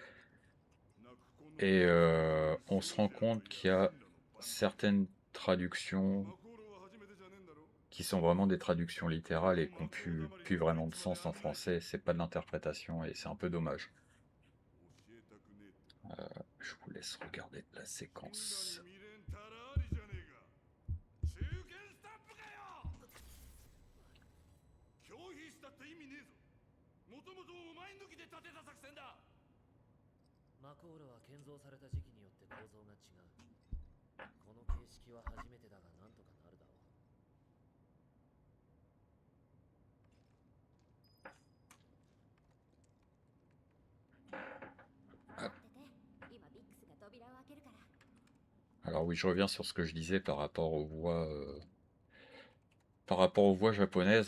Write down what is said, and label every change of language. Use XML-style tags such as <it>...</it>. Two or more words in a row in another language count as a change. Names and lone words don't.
<fr>Et on se rend compte qu'il y a certaines traductions qui sont vraiment des traductions littérales et qui n'ont plus vraiment de sens en français. C'est pas de l'interprétation et c'est un peu dommage. Je vous laisse regarder la séquence.</fr> <ja>未練たらありじゃねえか。中堅スタッフかよ。拒否したって意味ねえぞ。もともとお前抜きで立てた作戦だ。マコールは建造された時期によって構造が違う。この形式は初めてだがなんとかなるだろう。</ja> <fr>Alors oui, je reviens sur ce que je disais par rapport aux voix japonaises.</fr>